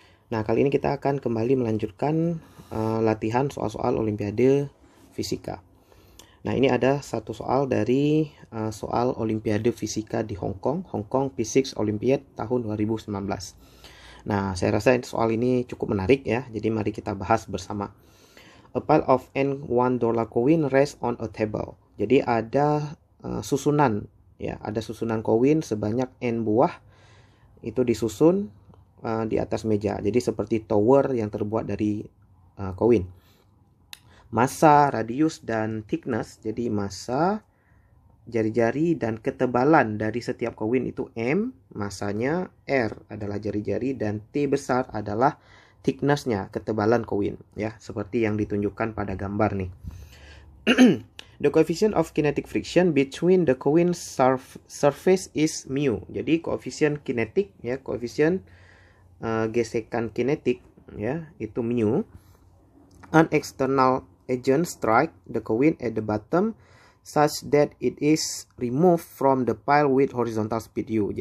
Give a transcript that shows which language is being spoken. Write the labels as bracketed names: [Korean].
[Indonesian] Nah, kali ini kita akan kembali melanjutkan latihan soal-soal Olimpiade Fisika. Nah, ini ada satu soal dari soal Olimpiade Fisika di Hong Kong Physics Olympiad tahun 2019. Nah, saya rasa soal ini cukup menarik ya. Jadi mari kita bahas bersama. [English] A pile of n $1 coin rests on a table. [Indonesian] Jadi ada susunan ya, ada susunan koin sebanyak n buah itu disusun di atas meja. Jadi seperti tower yang terbuat dari koin. Massa, radius dan thickness. Jadi massa, jari-jari dan ketebalan dari setiap koin itu M, massanya, R adalah jari-jari dan T besar adalah thickness-nya, ketebalan koin ya, seperti yang ditunjukkan pada gambar nih. [English] The coefficient of kinetic friction between the coin surface is mu. [Indonesian] Jadi koefisien kinetik ya, koefisien gesekan kinetik ya, itu mu. [English] An external agent strike the coin at the bottom such that it is removed from the pile with horizontal speed u.